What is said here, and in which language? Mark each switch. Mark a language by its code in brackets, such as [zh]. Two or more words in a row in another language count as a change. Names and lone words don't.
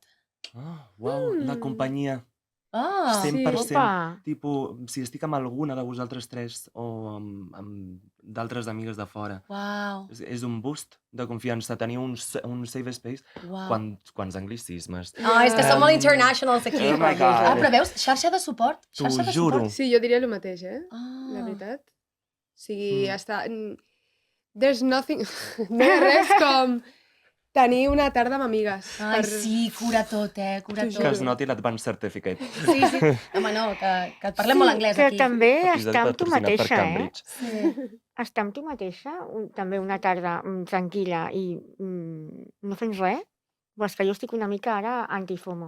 [ca] Uau, la companyia. Ah, 100%. Opa! Tipus, si estic amb alguna de vosaltres tres o amb d'altres amigues de fora, Uau, és un boost de confiança. Tenir un [en] safe space. [ca] uau. Quants anglicismes. És que som molt internationals aquí. [en] Oh my God. [ca] Però veus, xarxa de suport. T'ho Xarxa de juro. suport. Sí, jo diria el mateix, la Ah. veritat. O sigui, [en] there's nothing... [ca] No hi ha res com tenir una tarda amb amigues. Ai, sí, cura tot, cura T'ho tot. Que es noti l'Advanced Certificate. Sí. Home, no, que et parlem molt anglès que aquí. també Episodi estar amb tu patrocinat per mateixa, Cambridge. Sí. Estar amb tu mateixa, també una tarda tranquil·la i no fent res, però és que jo estic una mica ara antifomo.